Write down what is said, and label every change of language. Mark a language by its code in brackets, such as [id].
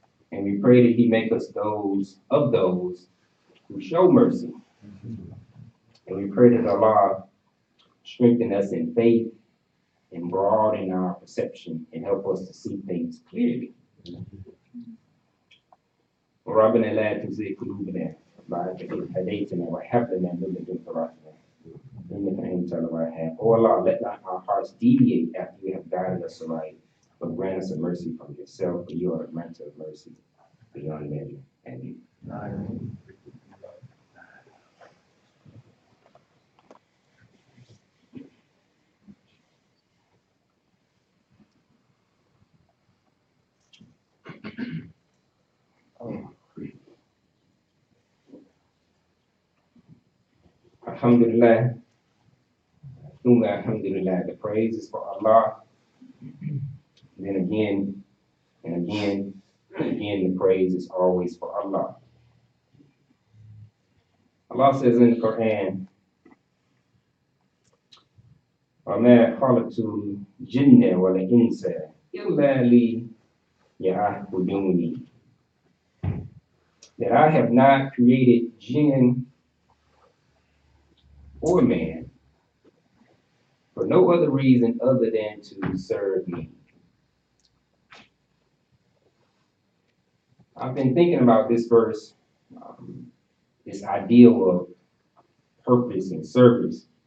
[en] And we pray that He make us those who show mercy. And we pray that Allah strengthen us in faith and broaden our perception and help us to see things clearly. [ar] ربنا لا تزغ قلوبنا بعد إذ هديتنا وهب لنا من لدنك رحمة إنك أنت الوهاب. [en] Oh Allah, let not our hearts deviate after you have guided us aright, but grant us a mercy from yourself, for you are a granter of mercy beyond measure. Amen. [ar] Alhamdulillah. Alhamdulillah. [en] The praise is for Allah. Then again, and again, and again, the praise is always for Allah. Allah says in the Quran, [ar] وَمَا خَلَقْتُ الْجِنَّ وَالْإِنسَ إِلَّا لِيَعْبُدُونِ. [en] That I have not created jinn or man for no other reason other than to serve me. I've been thinking about this verse, this ideal of purpose and service.